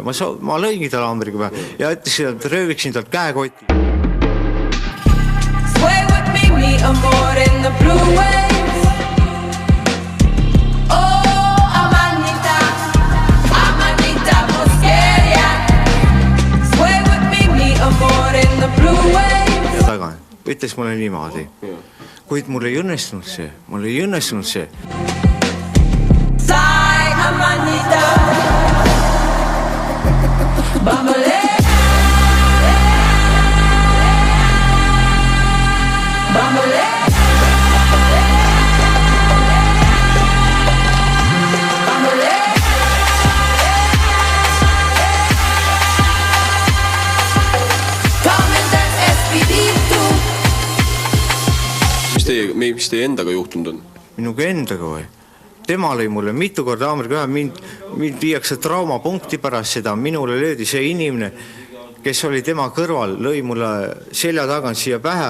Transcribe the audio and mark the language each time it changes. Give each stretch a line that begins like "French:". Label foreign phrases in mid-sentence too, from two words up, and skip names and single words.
Estonian: Ma lõingi tal haamriga pähe ja ütlesin, et rööviksin tal käekotti.
English: Sway with me,
Spanish: mi amor
English: in the blue waves. Oh, amanita mosqueria. Sway with me,
Spanish: mi amor
English: in the blue waves.
Estonian: Ja taga ütles mulle niimoodi. Kuid mul ei õnnestunud see. Sai amanita Bambale Bambale Bambale
English: Come and dance Espiritu.
Estonian: Mis teie endaga juhtunud on? Minuga endaga või? Tema lõi mulle mitu korda haamriga pähe, mind viiakse traumapunkti pärast seda, minule löödi see inimene, kes oli tema kõrval, lõi mulle selja tagant siia pähe.